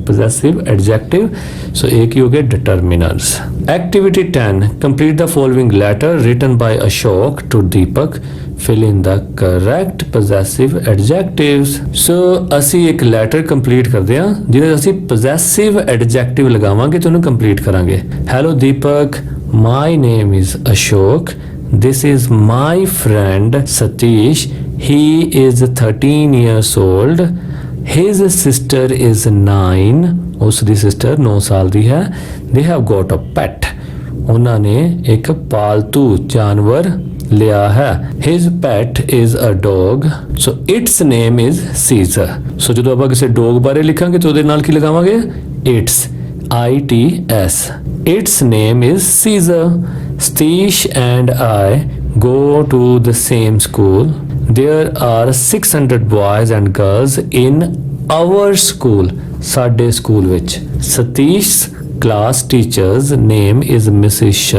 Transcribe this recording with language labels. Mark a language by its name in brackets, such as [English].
[Punjabi] possessive adjective. So ਇਹ ਕੀ ਹੋ ਗਿਆ? determiners. [English] Activity 10, complete the following letter written by Ashok to Deepak. Fill in the correct possessive adjectives. [Punjabi] So ਅਸੀਂ ਇੱਕ letter complete ਕਰਦੇ ਹਾਂ ਜਿਹਦੇ ਅਸੀਂ possessive adjective ਲਗਾਵਾਂਗੇ ਤੇ ਉਹਨੂੰ ਕੰਪਲੀਟ ਕਰਾਂਗੇ। [English] Hello Deepak, my name is Ashok. This is my friend Satish. He is 13 years old. His sister is 9. [Punjabi] ਉਸ ਦੀ ਸਿਸਟਰ 9 ਸਾਲ ਦੀ ਹੈ। [English] They have got a pet. [Punjabi] ਉਹਨਾਂ ਨੇ ਇੱਕ ਪਾਲਤੂ ਜਾਨਵਰ ਲਿਆ ਹੈ। [English] His pet is a dog. So its name is Caesar. [Punjabi] So ਜਦੋਂ ਆਪਾਂ ਕਿਸੇ ਡੌਗ ਬਾਰੇ ਲਿਖਾਂਗੇ ਤਾਂ ਉਹਦੇ ਨਾਲ ਕੀ ਲਗਾਵਾਂਗੇ? [English] Its. ITS. Its name is Caesar. Satish and I go to the same school. There are 600 boys and girls in our school. [Punjabi] ਸਾਡੇ ਸਕੂਲ ਵਿੱਚ। [English] Satish's class teacher's name is Mrs.